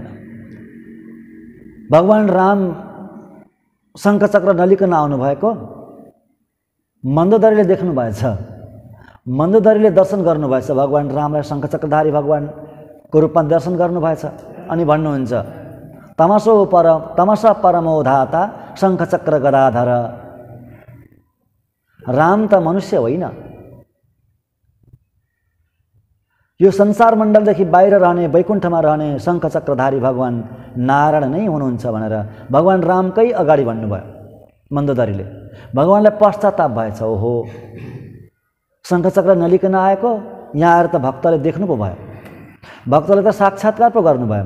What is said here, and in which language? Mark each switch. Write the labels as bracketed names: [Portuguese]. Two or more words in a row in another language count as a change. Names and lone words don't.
[Nepali] भगवान राम शङ्खचक्र नलिकन आउनुभएको मन्दोदरीले देख्नु भएछ। मन्दोदरीले दर्शन गर्नुभएछ भगवान रामलाई, शङ्खचक्रधारी भगवानको रूपमा दर्शन गर्नुभएछ। अनि भन्नुहुन्छ, [Sanskrit] तमसा परमोधाता शङ्खचक्र गदाधर। [Nepali] राम त मनुष्य होइन, यो संसार मण्डलदेखि बाहिर रहने, वैकुण्ठमा रहने शङ्ख चक्रधारी भगवान नारायण नै हुनुहुन्छ भनेर भगवान रामकै अगाडि भन्नुभयो मन्दोदरीले। भगवानलाई पश्चाताप भएछ, ओहो शङ्ख चक्र नलिकन आएको, यहाँ आएर त भक्तले देख्नु पो भयो, भक्तले त साक्षात्कार पो गर्नुभयो।